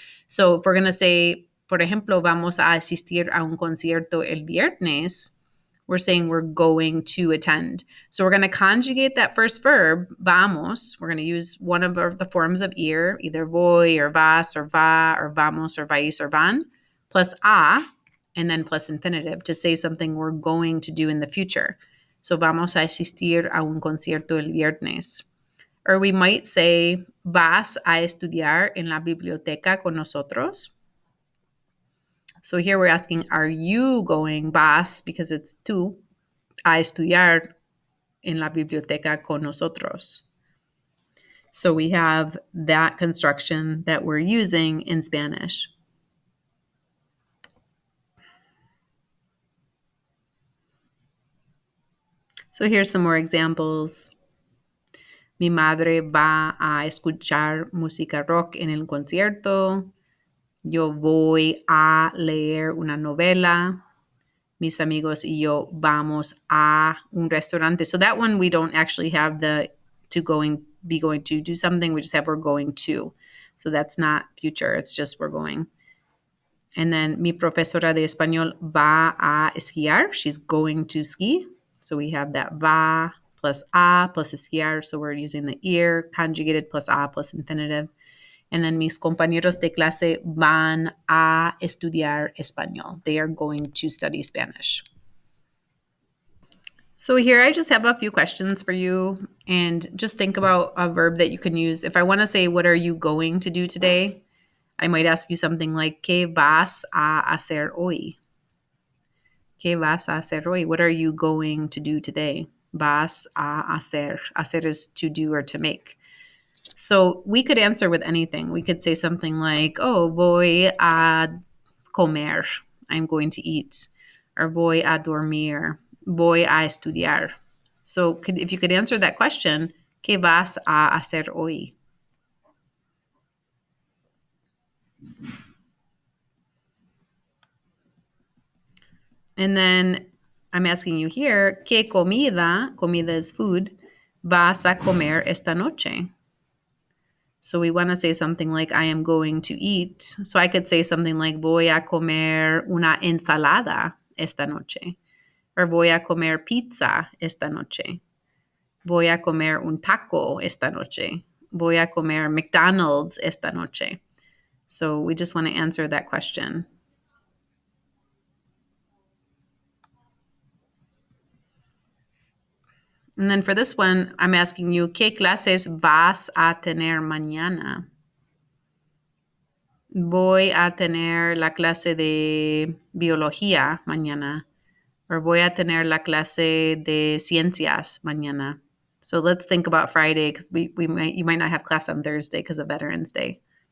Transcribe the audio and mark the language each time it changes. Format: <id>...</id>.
<en>So if we're going to say,</en> <es>por ejemplo, vamos a asistir a un concierto el viernes,</es> <en>we're saying we're going to attend. So we're going to conjugate that first verb, vamos. We're going to use one of the forms of ir, either voy or vas or va or vamos or vais or van, plus a, and then plus infinitive to say something we're going to do in the future.</en> <es>So vamos a asistir a un concierto el viernes.</es> <en>Or we might say,</en> <es>vas a estudiar en la biblioteca con nosotros.</es> <en>So here we're asking, are you going, vas, because it's tú,</en> <es>a estudiar en la biblioteca con nosotros?</es> <en>So we have that construction that we're using in Spanish. So here's some more examples.</en> <es>Mi madre va a escuchar música rock en el concierto. Yo voy a leer una novela. Mis amigos y yo vamos a un restaurante.</es> <en>So that one we don't actually have the be going to do something. We just have we're going to. So that's not future. It's just we're going.</en> <es>And then mi profesora de español va a esquiar.</es> <en>She's going to ski. So we have that va plus a plus esquiar. So we're using the ir conjugated plus a plus infinitive.</en> <es>And then mis compañeros de clase van a estudiar español.</es> <en>They are going to study Spanish. So here I just have a few questions for you, and just think about a verb that you can use. If I want to say, what are you going to do today? I might ask you something like,</en> <es>¿qué vas a hacer hoy? ¿Qué vas a hacer hoy?</es> <en>What are you going to do today?</en> <es>Vas a hacer.</es> <en>Hacer is to do or to make. So we could answer with anything. We could say something like, oh,</en> <es>voy a comer.</es> <en>I'm going to eat. Or</en> <es>voy a dormir. Voy a estudiar.</es> <en>So if you could answer that question,</en> <es>¿qué vas a hacer hoy?</es> <en>And then I'm asking you here,</en> <es>¿qué comida, comida</es> <en>is food,</en> <es>vas a comer esta noche?</es> <en>So we want to say something like, I am going to eat. So I could say something like,</en> <es>voy a comer una ensalada esta noche. Or voy a comer pizza esta noche. Voy a comer un taco esta noche. Voy a comer McDonald's esta noche.</es> <en>So we just want to answer that question. And then for this one, I'm asking you,</en> <es>¿qué clases vas a tener mañana? Voy a tener la clase de biología mañana. Or voy a tener la clase de ciencias mañana.</es> <en>So let's think about Friday, because you might not have class on Thursday because of Veterans Day.</en>